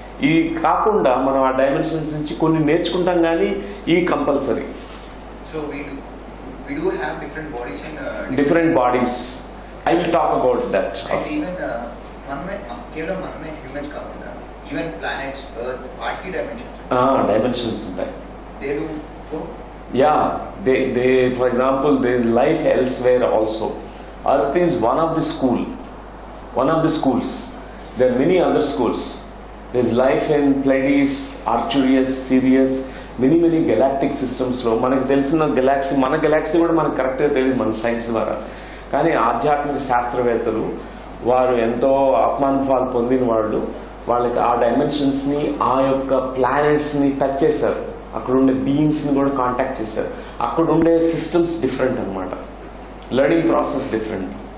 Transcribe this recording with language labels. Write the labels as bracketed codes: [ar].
[te] ఈ కాకుండా మనం ఆ డైమెన్షన్స్ నుంచి కొన్ని నేర్చుకుంటాం, కానీ ఈ compulsory. [en] So we do have different bodies. I will talk about that. [te] Even కేవలం మనమే హ్యూమన్స్ కాకుండా ఈవెన్ ప్లానెట్స్, ఎర్త్, వాటి డైమెన్షన్స్ ఉంటాయి. [en] they do so? Yeah, they for example there is life elsewhere also. Earth is one of the schools. There are many other schools. There is life in Pleiades, Arcturus, Sirius, many galactic systems లో. [te] మనకు తెలిసిన Galaxy, మన Galaxy కూడా మనకు కరెక్ట్గా తెలియదు మన science ద్వారా, కానీ ఆధ్యాత్మిక శాస్త్రవేత్తలు వారు ఎంతో ఆత్మానుభవాలు పొందిన వాళ్ళు వాళ్ళకి ఆ డైమెన్షన్స్ని, ఆ యొక్క ప్లానెట్స్ని టచ్ చేశారు. అక్కడ ఉండే బీయింగ్స్ని కూడా కాంటాక్ట్ చేశారు. అక్కడ ఉండే సిస్టమ్స్ డిఫరెంట్ అనమాట, లెర్నింగ్ ప్రాసెస్ డిఫరెంట్.